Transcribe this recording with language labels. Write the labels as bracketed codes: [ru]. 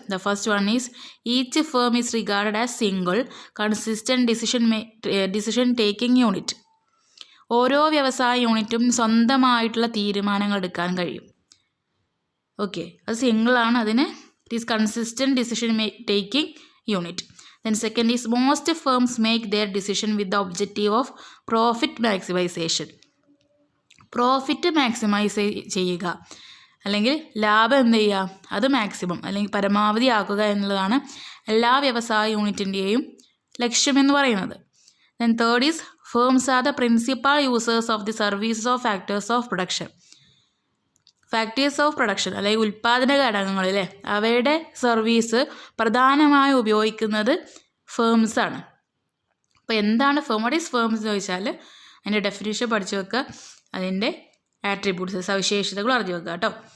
[en] The first one is each firm is regarded as single consistent decision taking unit. [ml] ഓരോ വ്യവസായ യൂണിറ്റും സ്വന്തമായിട്ടുള്ള തീരുമാനങ്ങൾ എടുക്കാൻ കഴിയും. [en] okay, [ml] അത് സിംഗിളാണ്. അതിന് [en] It is consistent decision taking unit. Then second is most firms make their decision with the objective of profit maximization. [ml] Profit maximise ചെയ്യുക, അല്ലെങ്കിൽ ലാഭം എന്ത് ചെയ്യുക, അത് മാക്സിമം അല്ലെങ്കിൽ പരമാവധി ആക്കുക എന്നുള്ളതാണ് എല്ലാ വ്യവസായ യൂണിറ്റിൻ്റെയും ലക്ഷ്യമെന്ന് പറയുന്നത്. [en] Then third is firms are the principal users of the services of factors of production. [ml] Factors of production അല്ലെങ്കിൽ ഉൽപ്പാദന ഘടകങ്ങളിലെ അവയുടെ സർവീസ് പ്രധാനമായും ഉപയോഗിക്കുന്നത് ഫേംസാണ്. അപ്പോൾ എന്താണ് ഫേം? [en] what is firms [ml] എന്ന് ചോദിച്ചാൽ അതിൻ്റെ ഡെഫിനിഷൻ പഠിച്ചു വെക്കുക, അതിൻ്റെ ആട്രിബ്യൂട്ട്സ് സവിശേഷതകൾ അറിഞ്ഞു വെക്കുക കേട്ടോ.